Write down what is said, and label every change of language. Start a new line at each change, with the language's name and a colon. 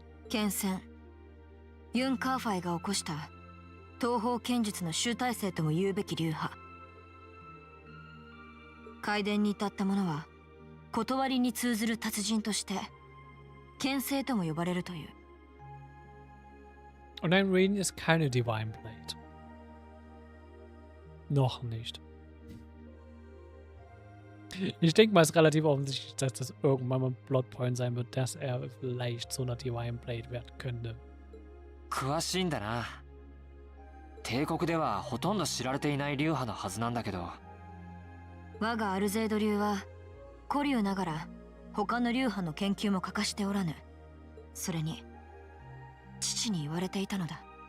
Japanese: 剣戦、ユン・カーファイが起こした東方剣術の集大成とも言うべき流派。開伝に至った者は断りに通ずる達人として剣聖とも呼ばれるという。
German: Und ein Rain ist keine Divine Blade. Noch nicht. Ich denke mal, es ist relativ offensichtlich, dass das irgendwann mal ein Plotpoint sein wird, dass er vielleicht so eine Divine Blade werden könnte.
Japanese: 詳しいんだな。帝国ではほとんど知られていない流派のはずなんだけど。我がアルゼード流は古流ながら他の流派の研究も欠かしておらぬ。それに父に言われていたのだ。